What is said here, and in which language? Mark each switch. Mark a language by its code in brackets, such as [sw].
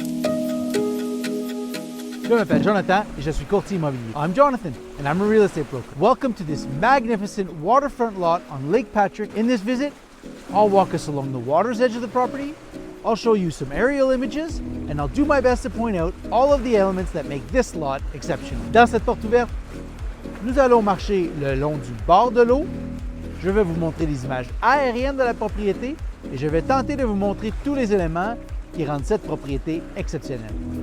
[fr] Je m'appelle Jonathan et je suis courtier immobilier. [en] I'm Jonathan and I'm a real estate broker. Welcome to this magnificent waterfront lot on Lake Patrick. In this visit, I'll walk us along the water's edge of the property, I'll show you some aerial images, and I'll do my best to point out all of the elements that make this lot exceptional. [fr] Dans cette porte ouverte, nous allons marcher le long du bord de l'eau. Je vais vous montrer les images aériennes de la propriété et je vais tenter de vous montrer tous les éléments qui rendent cette propriété exceptionnelle.